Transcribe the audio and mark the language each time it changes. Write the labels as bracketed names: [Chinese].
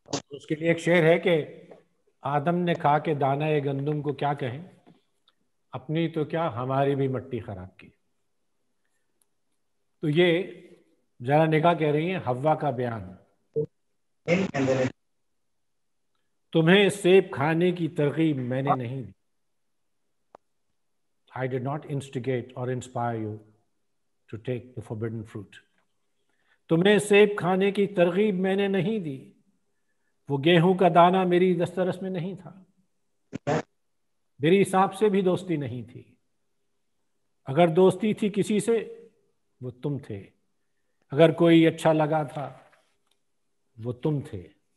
[Urdu] اس کے لیے ایک شعر ہے کہ آدم نے کھا کے دانہ گندم کو کیا کہیں, اپنی تو کیا ہماری بھی مٹی خراب کی. تو یہ ذرا نگاہ کہہ رہی ہیں حوا کا بیان, تمہیں سیب کھانے کی ترغیب میں نے نہیں دی. [English] I did not instigate or inspire you to take the forbidden fruit. [Urdu] تمہیں سیب کھانے کی ترغیب میں نے نہیں دی, وہ گیہوں کا دانہ میری دسترس میں نہیں تھا, میری حساب سے بھی دوستی نہیں تھی. اگر دوستی تھی کسی سے وہ تم تھے, اگر کوئی اچھا لگا تھا وہ تم تھے.